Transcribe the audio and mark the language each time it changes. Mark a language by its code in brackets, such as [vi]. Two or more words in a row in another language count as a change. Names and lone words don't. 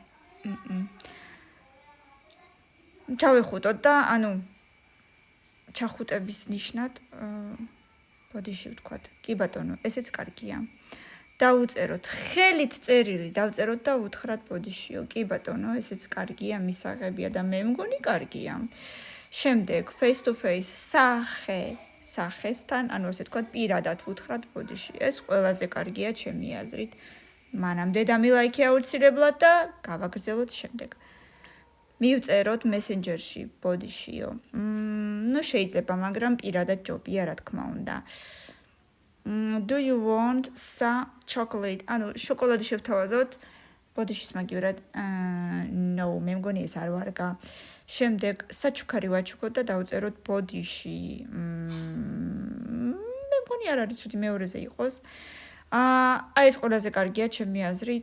[ka] ჩავიხუტოთ და ანუ ჩახუტების ნიშნად ბოდიში ვთქვათ. კი ბატონო, ესეც კარგია. დავუწეროთ ხელით წერილი, დავწეროთ და ვუთხრათ ბოდიშიო. კი ბატონო, ესეც კარგია, მისაღებია და მე მგონი კარგია. შემდეგ [en] face to face [ka] სახესთან, ანუ ასე ვთქვათ, პირადად ვუთხრათ ბოდიში. ეს ყველაზე კარგია ჩემი აზრით. მანამდე დამილაიქე აუცილებლად და გავაგრძელოთ შემდეგ. მივწეროთ მესენჯერში ბოდიშიო. შეიძლება, მაგრამ პირადად ჯობია, რა თქმა უნდა. [en] Do you want some chocolate? [ka] ანუ შოკოლადი შევთავაზოთ ბოდიშის მაგივრად. No, მე მგონი ეს არ ვარგა. შემდეგ საჩუქარი ვაჩუქოთ და დავწეროთ ბოდიში. მე მგონი არ არის ცუდი მეორეზე იყოს. აი ეს ყველაზე კარგია ჩემი აზრით.